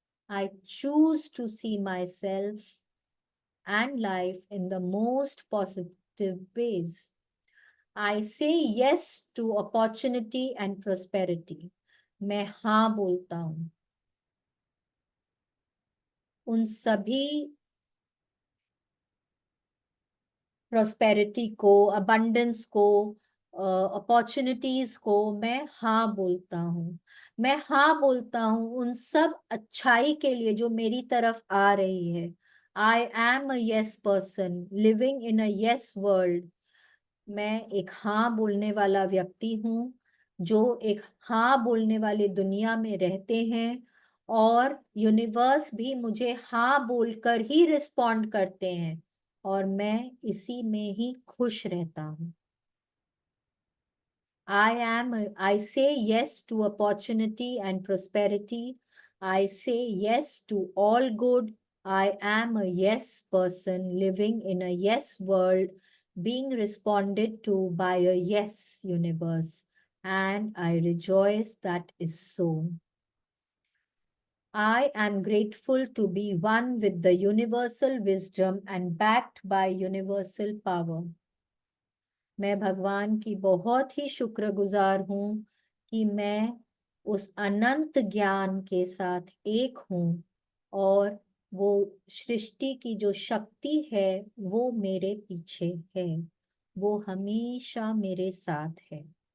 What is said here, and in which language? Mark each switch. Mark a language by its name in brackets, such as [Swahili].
[English] I choose to see myself and life in the most positive ways. I say yes to opportunity and prosperity. [Hindi] मैं हाँ बोलता हूँ उन सभी prosperity को, अबंडेंस को, अपॉर्चुनिटीज को मैं हाँ बोलता हूँ। मैं हाँ बोलता हूँ उन सब अच्छाई के लिए जो मेरी तरफ आ रही है। [English] I am a yes person living in a yes world. [Hindi] मैं एक हाँ बोलने वाला व्यक्ति हूँ जो एक हाँ बोलने वाली दुनिया में रहते हैं, और यूनिवर्स भी मुझे हाँ बोलकर ही रिस्पॉन्ड करते हैं, और मैं इसी में ही खुश रहता हूँ। [English] I say yes to opportunity and prosperity. I say yes to all good. I am a yes person living in a yes world, being responded to by a yes universe. And I rejoice that is so. I am grateful to be one with the universal wisdom and backed by universal power. [Hindi] मैं भगवान की बहुत ही शुक्रगुजार हूँ कि मैं उस अनंत ज्ञान के साथ एक हूँ, और वो सृष्टि की जो शक्ति है वो मेरे पीछे है, वो हमेशा मेरे साथ है।